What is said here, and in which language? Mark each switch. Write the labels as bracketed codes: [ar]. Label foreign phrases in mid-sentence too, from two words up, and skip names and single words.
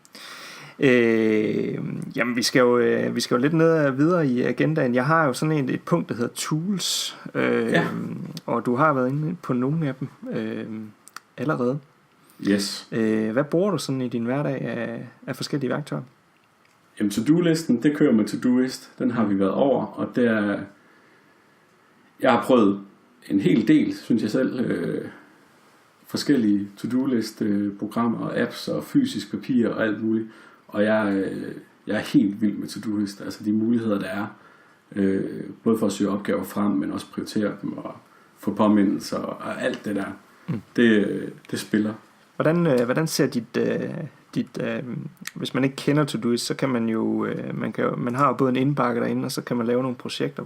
[da] Jamen vi skal jo lidt videre i agendaen. Jeg har jo sådan et punkt, der hedder tools. Og du har været inde på nogle af dem allerede. Yes. Hvad bruger du sådan i din hverdag af forskellige værktøjer? Jamen to-do-listen, det kører med Todoist. Den har vi været over, og jeg har prøvet en hel del, synes jeg selv, forskellige to-do-list programmer og apps og fysisk papir og alt muligt. Og jeg er helt vild med to-do-list, altså de muligheder der er, både for at søge opgaver frem, men også prioritere dem og få påmindelser og alt det der. Det spiller. Hvordan ser dit hvis man ikke kender Todoist, så kan man jo man har jo både en indbakke derinde, og så kan man lave nogle projekter.